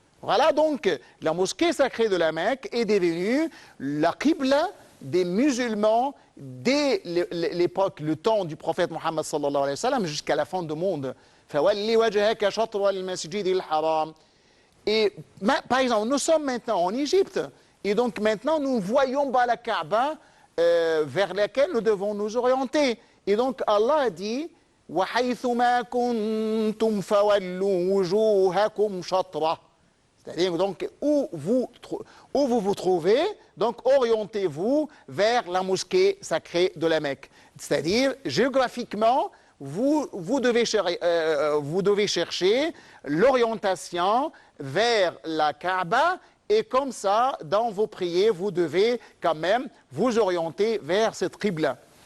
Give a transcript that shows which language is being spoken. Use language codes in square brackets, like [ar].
[fr] Voilà donc, la mosquée sacrée de la Mecque est devenue la qibla des musulmans dès l'époque, le temps du prophète Mohammed sallallahu alayhi wa sallam jusqu'à la fin du monde. Et par exemple, nous sommes maintenant en Égypte, et donc maintenant nous voyons la Kaaba vers laquelle nous devons nous orienter. Et donc Allah a dit, [ar] وحيث ما كنتم فولوا وجوهكم شطرة. [fr] C'est-à-dire donc où vous trouvez, donc orientez-vous vers la mosquée sacrée de la Mecque. C'est-à-dire géographiquement, vous devez chercher l'orientation vers la Kaaba, et comme ça, dans vos prières, vous devez quand même vous orienter vers cette qibla.